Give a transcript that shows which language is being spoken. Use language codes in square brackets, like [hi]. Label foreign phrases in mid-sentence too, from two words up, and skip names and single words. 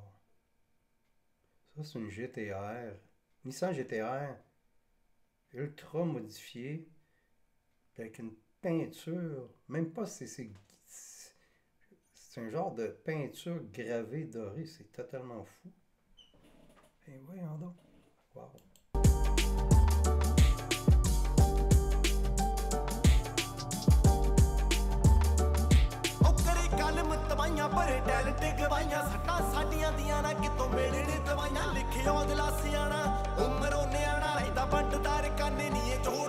[fr] Ça, c'est une GTR. Nissan GTR. Ultra modifiée. Avec une peinture. Même pas, c'est un genre de peinture gravée dorée. C'est totalement fou. Et voyons donc. Wow! [pa] ਪਰ ਟੈਲੈਂਟ ਗਵਾਈਆਂ ਸੱਟਾਂ ਸਾਡੀਆਂ ਦੀਆਂ ਨਾ ਕਿਤੋਂ ਮੇੜੇ ਦਵਾਈਆਂ ਲਿਖਿਓ ਗਲਾਸੀਆਂ ਨਾ ਉਮਰੋਂ ਨਿਆਣਾ ਰਹਿੰਦਾ ਬੰਟਦਾਰ ਕਾਨੇ ਨਹੀਂ ਇਹ ਜੋੜ